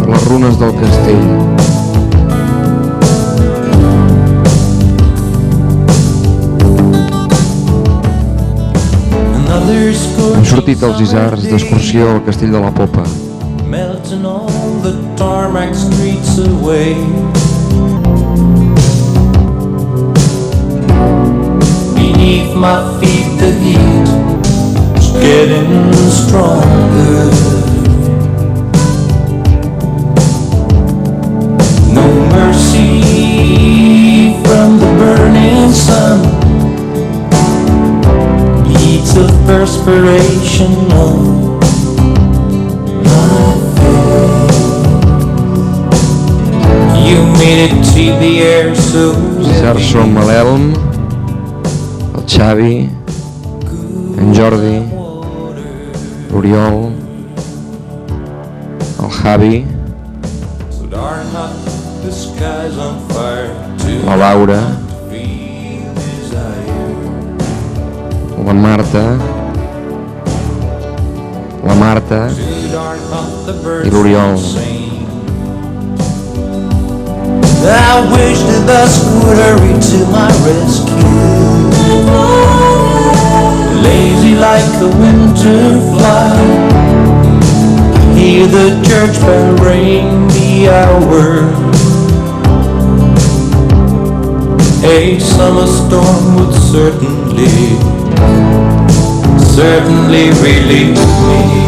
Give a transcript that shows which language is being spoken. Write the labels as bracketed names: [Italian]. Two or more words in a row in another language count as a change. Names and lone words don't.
[Catalan] runes del castell. Hem sortit als Isards d'excursió al castell de la Popa. [English] Melting all the tarmac streets away. Beneath my feet the heat is getting stronger. No mercy from the burning sun. Beads of perspiration on my face. You made it to the air so [Catalan] Els Isards som l'Elm, el Xavi, en Jordi, l'Oriol, el Javi, la Laura, la Marta i l'Oriol. [English] I wish the bus would hurry to my rescue. Lazy like a winter fly, hear the church bell ring the hour. A summer storm would certainly relieve me.